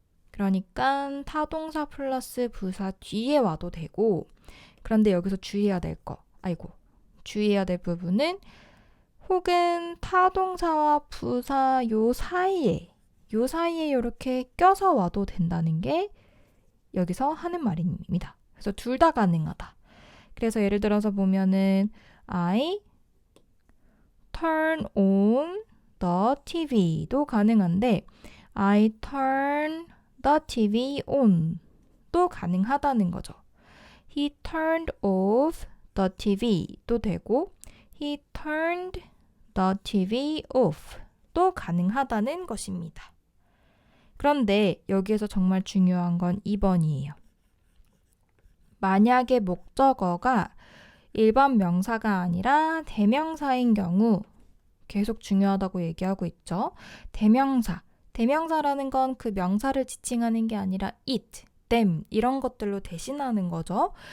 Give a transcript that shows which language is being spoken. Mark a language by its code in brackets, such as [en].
[ko] 그러니까 타동사 플러스 부사 뒤에 와도 되고 그런데 여기서 주의해야 될 주의해야 될 부분은 혹은 타동사와 부사 요 사이에 이렇게 껴서 와도 된다는 게 여기서 하는 말입니다. 그래서 둘 다 가능하다. 그래서 예를 들어서 보면은 [en] I turn on the TV [ko] 도 가능한데 [en] I turn the TV on [ko] 도 가능하다는 거죠. [en] He turned off the TV [ko] 도 되고 [en] He turned the TV off [ko] 도 가능하다는 것입니다. 그런데 여기에서 정말 중요한 건 2번이에요. 만약에 목적어가 일반 명사가 아니라 대명사인 경우 계속 중요하다고 얘기하고 있죠. 대명사라는 건 그 명사를 지칭하는 게 아니라 it, them 이런 것들로 대신하는 거죠.